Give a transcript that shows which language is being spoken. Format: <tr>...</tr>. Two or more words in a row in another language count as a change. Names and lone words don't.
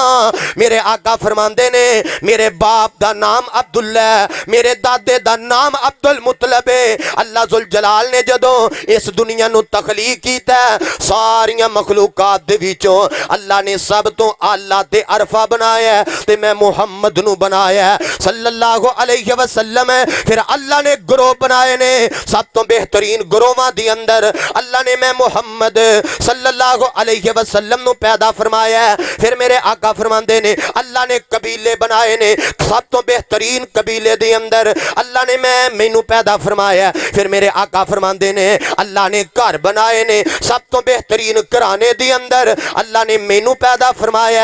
<pa>میرے آقا فرماندے نے میرے باپ دا نام عبداللہ ہے، میرے دادے دا نام عبد المطلب ہے.</pa> <ar>اللہ ذو الجلال</ar> <pa>نے جدوں اس دنیا نوں تخلیق کیتا ساریاں مخلوقات دے وچوں اللہ نے سب توں اعلیٰ تے ارفع بنایا تے میں محمد نوں بنایا</pa> <ar>صلی اللہ علیہ وسلم.</ar> <pa>پھر اللہ نے گروہ بنائے نے، سب توں بہترین گروہاں دے اندر اللہ نے میں محمد</pa> <ar>صلی اللہ علیہ وسلم</ar> <pa>نوں پیدا فرمایا. پھر میرے آقا فرماندے نے اللہ نے قبیلے بنائے نے، سب توں بہترین قبیلے دے اندر اللہ نے مینوں پیدا فرمایا. پھر میرے آقا فرماندے نے اللہ نے گھر بنائے نے، سب توں بہترین گھرانے دے اندر اللہ نے مینوں پیدا فرمایا.</pa>